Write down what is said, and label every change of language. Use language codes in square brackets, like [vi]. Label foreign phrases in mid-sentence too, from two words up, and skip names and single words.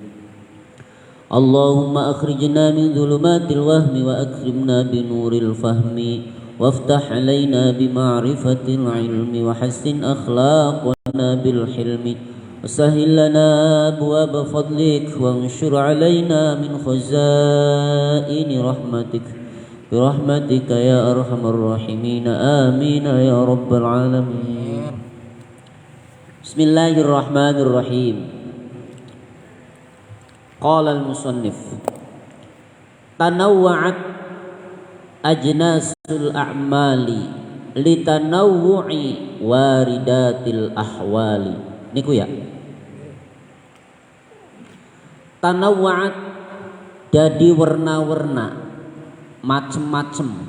[ar] اللهم أخرجنا من ظلمات الوهم وأكرمنا بنور الفهم وافتح علينا بمعرفة العلم وحسن أخلاقنا بالحلم وسهل لنا أبواب فضلك وانشر علينا من خزائن رحمتك برحمتك يا أرحم الراحمين آمين يا رب العالمين. بسم الله الرحمن الرحيم. قال المصنف تنوعت أجناس الأعمال لتنوع واردات الأحوال. [jv] Niku ya. Tanawwa'at jadi warna-warna macem-macem.